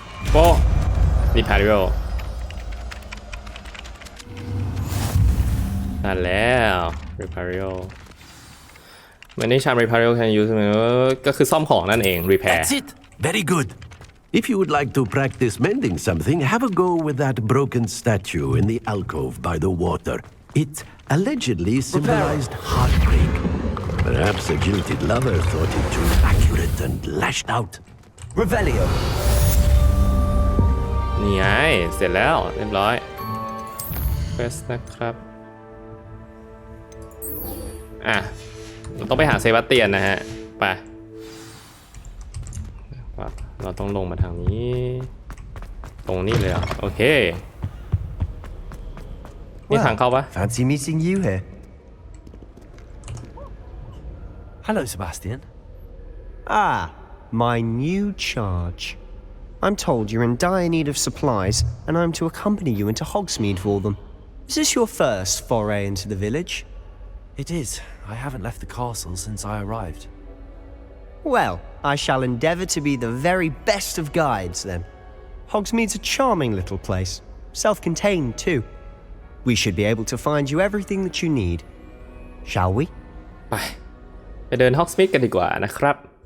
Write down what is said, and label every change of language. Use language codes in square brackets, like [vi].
[th] โป๊ะนี่พาริโอนั่นแล้วรีพาริโอมันนี่ชามรีพาริโอ [en] can use [th] ก็คือซ่อมของนั่นเอง repair [en] That's it. Very good. If you would like to practice mending something, have a go with that broken statue in the alcove by the water. It allegedly symbolized heartbreak. Perhaps a jilted lover thought it too accurate and lashed out. Revelio. [th] นี่ไงเสร็จแล้วเรียบร้อยเควสนะครับเราต้องไปหาเซบาสเตียนนะฮะไปเราต้องลงมาทางนี้ตรงนี้เลยโอเคนี่ทางเข้าปะ [en] Fancy meeting you here. Hello, Sebastian. Ah, my new charge. I'm told you're in dire need of supplies, and I'm to accompany you into Hogsmeade for them. Is this your first foray into the village? It is. I haven't left the castle since I arrived. Well, I shall endeavour to be the very best of guides, then. Hogsmeade's a charming little place, self-contained too. We should be able to find you everything that you need. Shall we? [th] ไปเดินฮอกสมิธกันดีกว่านะครับ